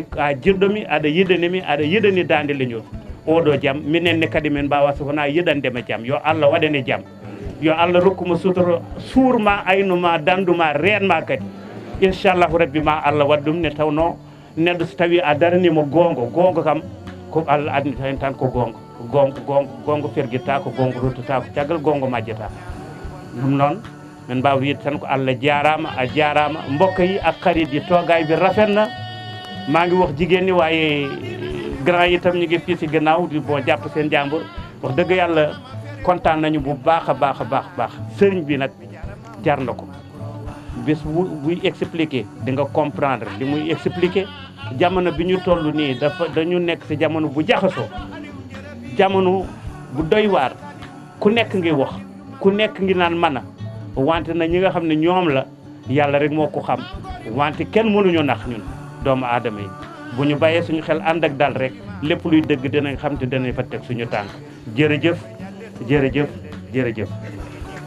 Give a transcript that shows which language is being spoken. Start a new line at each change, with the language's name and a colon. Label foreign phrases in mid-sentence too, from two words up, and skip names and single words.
Fula: a jirɗomi aɗa yiɗanimi aɗa yiɗani Dande Leñol oɗo jaam minenne kadi min mbawa so wona yiɗandema jaam yo Allah waɗane jaam yo Allah rokkuma sutoro suurma aynuma danduma reenma kadi
Arabic: inchallahu rabbi
Fula: ma Allah waɗ ɗum ne tawno neɗɗo so tawi a daranimo gonga kam ko Allah adni hen tan ko gonga ferguitta ko gonga ruttata ko caggal gonga majjata ɗum noon min mbawa wiide tan ko Allah jarama a jarama
Wolof: mbokk yi ak xarit yi toogaay bi rafet na maa ngi wax jigéen ñi waaye grand yi tam ñu ngi fii si gannaaw di bon jàpp seen jàmbur wax dëgg yàlla kontaan nañu bu baax a baax sëriñ bi nag jar na ko bés buy expliquer di nga comprendre li muy expliquer jamono bi ñu toll nii dañu nekk si jamono bu jaxasoo jamono bu doy waar ku nekk ngi wax ku nekk ngi naan mën a wante na ñi nga xam ne ñoom la yàlla rek moo ko xam wante kenn mënuñu nax ñun doomu aadama yi bu ñu bàyyee suñu xel ànd ak dal rek lépp luy dëgg dinañ xam te dinañ fa teg suñu tànk jërëjëf